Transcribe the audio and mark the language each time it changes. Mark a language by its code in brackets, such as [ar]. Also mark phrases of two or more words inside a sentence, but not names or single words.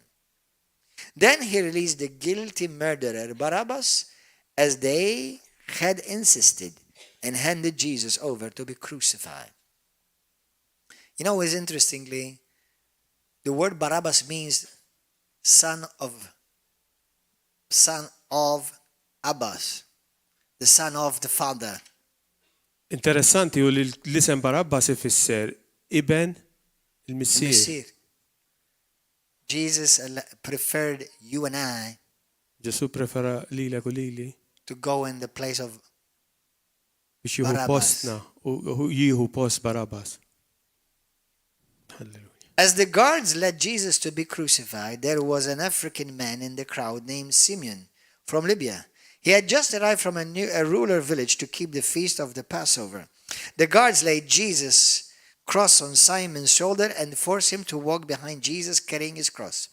[en] Then he released the guilty murderer Barabbas, as they had insisted, and handed Jesus over to be crucified. You know, it's interestingly, the word Barabbas means son of Abbas, the son of the father. [mt] Interessanti u li l-isem Barabbas ifisser iben il-missier. Messier. [en] Jesus preferred you and I [mt] Ġesu prefera lilek u lili [en] to go in the place of [mt] biex jieħu [en] Barabbas. [mt] postna u jieħu post Barabbas. [en] Halleluja. As the guards led Jesus to be crucified, there was an African man in the crowd named Simeon from Libya. He had just arrived from a rural village to keep the feast of the Passover. The guards laid Jesus' cross on Simon's shoulder and forced him to walk behind Jesus carrying his cross.